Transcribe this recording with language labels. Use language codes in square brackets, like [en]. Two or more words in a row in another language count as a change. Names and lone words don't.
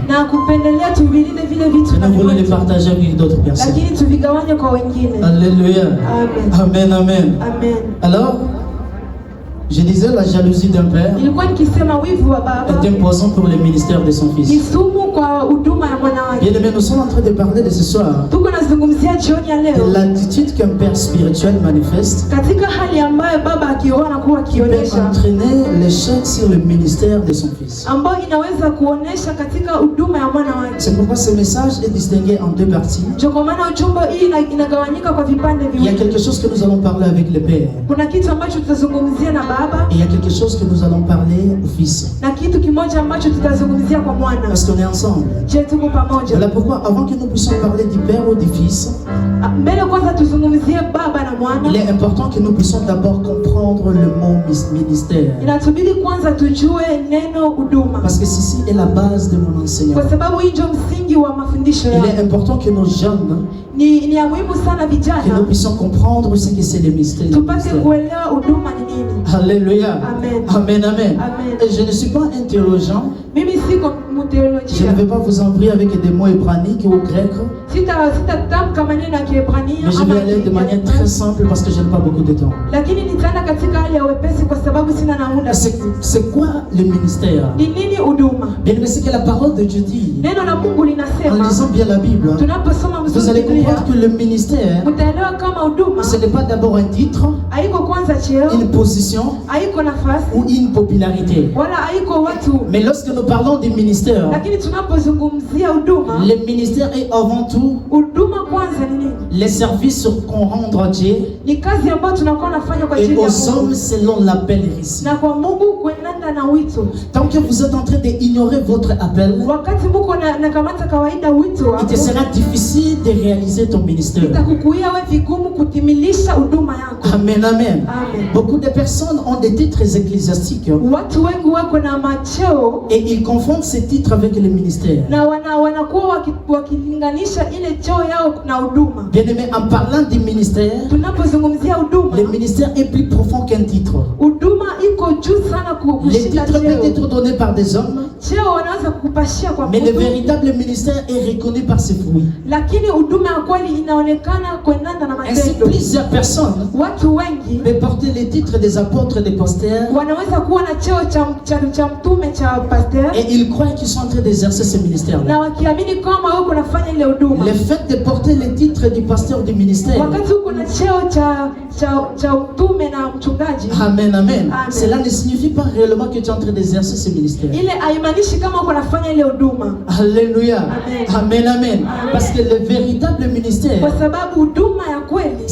[fr] Il nous voulait les partager avec d'autres personnes. Alléluia. Amen, amen. Alors, je disais la jalousie d'un père est un poison pour le ministère de son fils. Bien aimé, nous sommes en train de parler de ce soir [sw] tunazungumzia jioni ya leo. [fr] L'attitude qu'un père spirituel manifeste [sw] Katika hali ambayo baba akiroho anakuwa [fr] peut [sw] akionyesha, [fr] entraîner l'échec sur le ministère de son fils. [sw] ambayo inaweza kuonesha katika huduma ya mwana wake. [fr] C'est pourquoi ce message est distingué en deux parties. [sw] Ndio kwa maana ujumbe hii inagawanyika kwa vipande [fr] Il y a [sw] viwili. [fr] quelque chose que nous allons parler avec le père. [sw] Kuna kitu ambacho tutazungumzia na baba [fr] Et il y a quelque chose que nous allons parler au fils. [sw] na kitu kimoja ambacho tutazungumzia kwa mwana. [fr] Parce qu'on est ensemble. [sw] Je, tuko pamoja. [fr] Voilà pourquoi, avant que nous puissions parler du père ou du fils, [sw] Mbele kwanza tuzungumzie baba na mwana. [fr] il est important que nous puissions d'abord comprendre le mot ministère. [sw] Inatubidi kwanza tujue neno huduma, [fr] Parce que ceci est la base de mon enseignement. [sw] kwa sababu hii ndio msingi wa mafundisho [fr] Il [sw] yangu. [fr] est important que nos jeunes, [sw] Ni ya muhimu sana [fr] que nous [sw] vijana [fr] puissions comprendre ce que c'est le mystère. [sw] tupate kuelewa huduma ni nini. [fr] Alléluia. Amen. Amen, amen. Amen. Et je ne suis pas un théologien. [sw] Mimi siko [fr] Je ne [sw] mteolojia, [fr] vais pas vous embrouiller avec des mots hébraïques ou grecs. [sw] sitatamka maneno ya Kiebrania [fr] Mais je [sw] ama [fr] vais aller de manière très simple parce que je n'ai pas beaucoup de temps. [sw] lakini nitaenda katika hali ya wepesi kwa sababu sina na muda. [fr] C'est quoi le ministère? [sw] Ni nini huduma? [fr] Bien aimé, c'est que la parole de Dieu dit, [sw] Neno la Mungu [fr] en [sw] linasema, [fr] lisant bien la Bible, [sw] tunaposoma [fr] vous [sw] mzuri [fr] allez [sw] Biblia, [fr] comprendre que le ministère, [sw] mtaelewa kama huduma [fr] ce n'est pas d'abord un titre, [sw] haiko kwanza cheo, [fr] une position [sw] haiko nafasi, [fr] ou une popularité. [sw] wala haiko watu. [fr] Mais lorsque nous parlons du ministère, [sw] Lakini tunapozungumzia huduma, [fr] le ministère est avant tout [sw] huduma kwanza ni nini? [fr] les services qu'on rend à Dieu [sw] Ni kazi ambayo tunakuwa nafanya kwa [fr] et [sw] ajili ya [fr] aux hommes [sw] Mungu [fr] selon l'appel reçu. [sw] na kwa Mungu kuendana na wito. [fr] Tant que vous êtes en train d'ignorer votre appel, [sw] Wakati Mungu nakamata kawaida wito [fr] il [sw] wako, [fr] te sera difficile de réaliser ton ministère. [sw] itakukuia we vigumu kutimilisha huduma yako. [fr] Amen, amen. Amen. Beaucoup de personnes ont des titres ecclésiastiques [sw] Watu wengi wako na macheo [fr] et ils confondent ces titres avec le ministère. [sw] na wanakuwa wakilinganisha ile cheo yao na huduma. [fr] Bien aimé, en parlant du ministère, [sw] Tunapozungumzia huduma, [fr] le ministère est plus profond qu'un titre. [sw] huduma iko juu sana [fr] Les [sw] kushinda [fr] titres peuvent [sw] cheo. [fr] être donnés par des hommes, [sw] Cheo wanaweza kukupashia kwa [fr] mais le [sw] mtu, [fr] véritable ministère est reconnu par ses fruits. [sw] lakini huduma ya kweli inaonekana kuendana na [fr] Ainsi, [sw] matendo. [fr] plusieurs personnes [sw] Watu wengi [fr] peuvent porter les titres des apôtres, des pasteurs, [sw] wanaweza kuwa na cheo cha mtume cha pasteur [fr] et ils croient qu'ils sont en train d'exercer ce ministère-là. [sw] na wakiamini kama wao kunafanya ile huduma. [fr] Le fait de porter les titres du pasteur du ministère, [sw] Wakati huko na cheo cha mtume na mchungaji, [fr] amen, amen, Amen. cela ne signifie pas réellement que tu es en train d'exercer ce ministère. [sw] ile haimaanishi kama uko nafanya ile huduma, [fr] Alléluia. Amen. Amen, amen. Parce que le véritable [sw] kwa [fr] ministère [sw] sababu huduma ya kweli